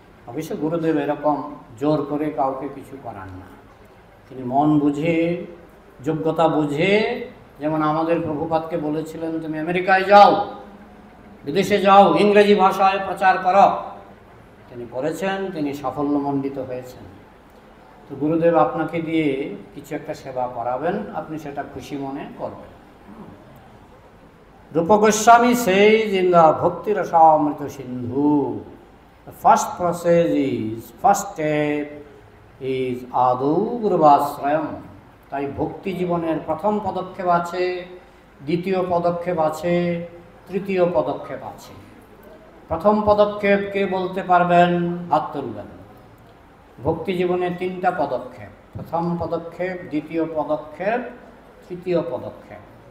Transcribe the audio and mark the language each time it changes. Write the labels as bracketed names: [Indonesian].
[Bangla] অবশ্য গুরুদেব এরকম জোর করে কাউকে কিছু করান না, তিনি মন বুঝে, যোগ্যতা বুঝে, যেমন আমাদের প্রভুপাদকে বলেছিলেন তুমি আমেরিকায় যাও, বিদেশে যাও, ইংরেজি ভাষায় প্রচার করো, তিনি করেছেন, তিনি সাফল্যমণ্ডিত হয়েছেন। তো গুরুদেব আপনাকে দিয়ে কিছু একটা সেবা করাবেন, আপনি সেটা খুশি মনে করবেন। [English] Rup Goswami says in the Bhakti Rasamrita Sindhu, the first process is, first step is [Sanskrit] আদৌ গুরুবাশ্রয়ম। [Bangla] তাই ভক্তি জীবনের প্রথম পদক্ষেপ আছে, দ্বিতীয় পদক্ষেপ আছে, তৃতীয় পদক্ষেপ আছে। প্রথম পদক্ষেপ কে বলতে পারবেন? হাত তুলবেন। ভক্তি জীবনে 3টা পদক্ষেপ, প্রথম পদক্ষেপ, দ্বিতীয় পদক্ষেপ, তৃতীয় পদক্ষেপ।